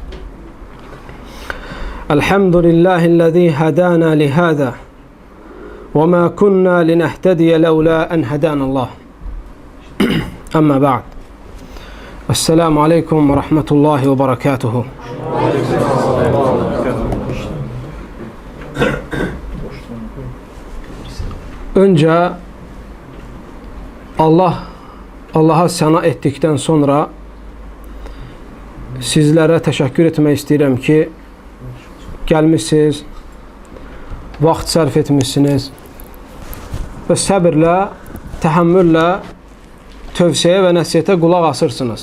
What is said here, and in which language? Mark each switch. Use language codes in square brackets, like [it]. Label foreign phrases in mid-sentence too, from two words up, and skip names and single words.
[ar] الحمد لله الذي هدانا لهذا وما كنا لنهتدي لولا أن هدانا الله. أما بعد. السلام عليكم ورحمة الله وبركاته. [az] Önce Allah'a səna etdikdən sonra sizlərə təşəkkür etmək istəyirəm ki, gəlmişsiniz, vaxt sərf etmişsiniz və səbirlə, təhəmmüllə tövsiyə və nəsiyyətə qulaq asırsınız.